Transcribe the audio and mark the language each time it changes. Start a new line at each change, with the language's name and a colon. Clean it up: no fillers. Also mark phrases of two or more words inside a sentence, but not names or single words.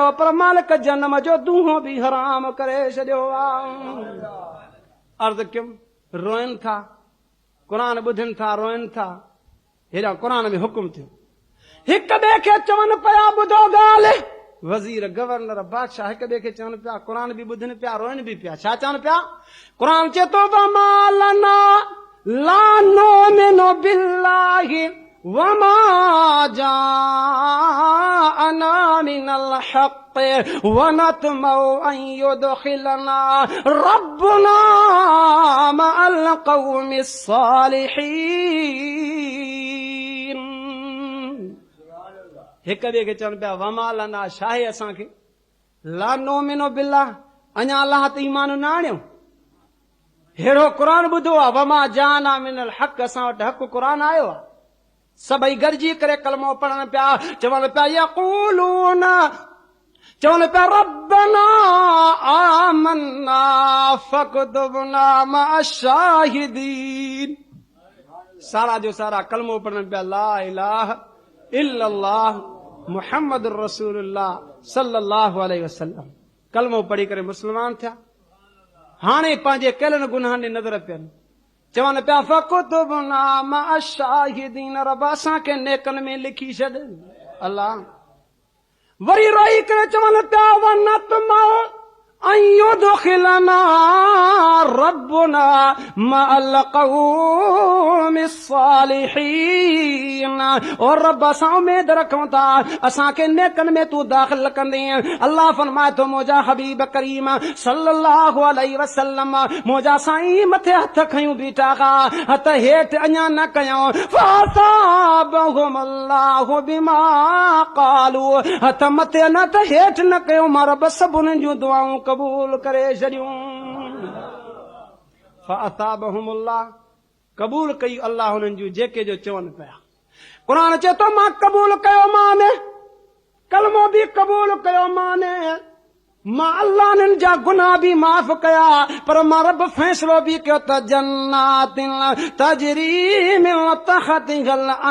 Sindhi: पर मालिक जनम जो दूहो बि हराम करे छॾियो आहे अर्ज़ कयुमि रोइनि था क़ुर ॿुधनि था रोइनि था हेॾा क़ुर में हुकुम थियो हिक ॿिए खे चवनि पिया ॿुधो ॻाल्हि वज़ीर गवर्नर बादशाह हिक ॿिए खे चवनि पिया क़ुर बि ॿुधनि पिया रोइनि बि पिया छा चवनि पिया क़ुर चए थो
Arabic: لا نؤمن بالله وما جاءنا من الحق ونطمع أن يدخلنا ربنا مع القوم الصالحين
Sindhi: हिक ॿिए खे चवनि पिया
Arabic: وما لنا
Sindhi: शाहे असांखे
Arabic: لا نؤمن بالله
Sindhi: अञा अलाह ते ईमान न आणियो हेड़ो क़ुर ॿुधो आहे
Arabic: وما جاءنا من الحق
Sindhi: असां वटि हक़ क़ुर आयो आहे सभई गॾिजी करे कलमो पढ़नि पिया चवनि पिया यक़ूलून चवनि पिया
Arabic: ربنا آمنا فاكتبنا مع الشاهدين
Sindhi: सारा जो सारा कलमो पढ़नि पिया
Arabic: لا إله إلا الله محمد رسول الله صلى الله عليه وسلم
Sindhi: कलमो पढ़ी करे मुस्लमान थिया हाणे पंहिंजे कयलनि गुनाहनि नज़र पियनि चवनि पिया
Arabic: فاكتبنا مع الشاهدين
Sindhi: रब असांखे नेकनि में लिखी छॾ अल्लाह वरी रोई करे चवनि पिया
Arabic: ونطمع أن يدخلنا ربنا مع القوم الصالحين
Sindhi: और रब असां उम्मीद रखूं था असांखे नेकनि में तूं दाख़िल कंदीअ अल्लाह फरमाए थो मुंहिंजा हबीब करीम
Arabic: صلى الله عليه وسلم
Sindhi: मुंहिंजा साईं मथे हथ खयूं बीठा हथ हेठि अञा न कयूं
Arabic: فأثابهم الله بما قالوا
Sindhi: हथ मथे न त हेठि न कयूं मां रब सभिनी जूं दुआऊं कबूल करे छॾियूं फअसाबहुमुल्लाह कबूल कई अल्लाह हुननि जूं जेके जो चवनि पिया क़ुर चए थो मां कबूल कयो माने कलमो बि कबूल कयो माने मां अल्लाह जा गुनाह बि माफ़ कया पर मां रब फ़ैसिलो बि कयो त
Arabic: جنات تجري من تحتها